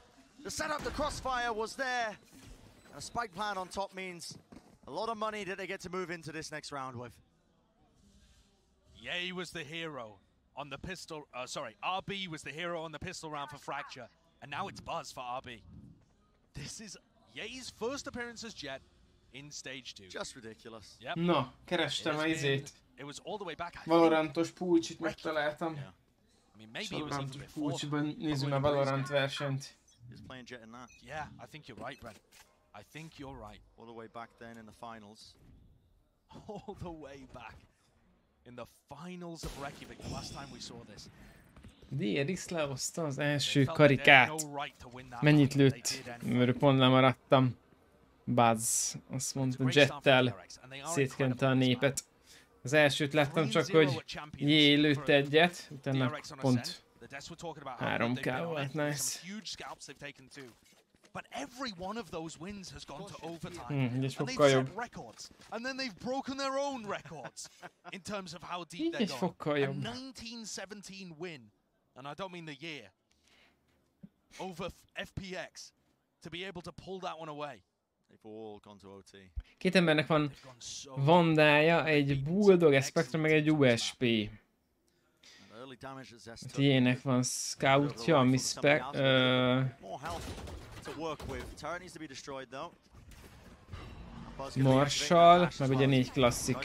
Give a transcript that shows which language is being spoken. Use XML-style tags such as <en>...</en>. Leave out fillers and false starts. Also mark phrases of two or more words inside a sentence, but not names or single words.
<en>The setup, the crossfire was there. And a spike plan on top means a lot of money that they get to move into this next round with. Yay was the hero on the pistol, RB was the hero on the pistol round for Fracture. And now it's Buzz for RB. This is Ye's first appearance as Jet, in stage 2. Just ridiculous. Yep.</en> <hu>Na, kerestem a izét.</hu> <en>It was all the way back.</en> <hu>Valorantos pulcsit megtaláltam.</hu> <en>I mean, maybe it was even</en> <hu>Valorantos</hu> <en>before.</en> <hu>pulcsiban nézzük a Valorant versenyt.</hu> <en>He's playing Jet in that. Yeah, I think you're right, Brent. I think you're right. All the way back then in the finals. All the way back in the finals of Reykjavik, the last time we saw this.</en> <hu>DRX lehozta az első karikát. Mennyit lőtt? Mert pont lemaradtam. Buzz, azt mondta, Jettel szétkente a népet. Az elsőt láttam csak, hogy Jé lőtt egyet, utána pont 3K volt, nice.</hu> <en>But every one of those wins has gone to overtime, and they've set records, and then they've broken their own records in terms of how deep they're going. A 1917 win, and I don't mean the year, over FPX, to be able to pull that one away. They've all gone to OT.</en> <hu>Két embernek van Vandája, egy Bulldog, egy Spectre, meg egy USP. Tiének van Scoutja, ami Marshall, meg ugye 4 klasszik.</hu>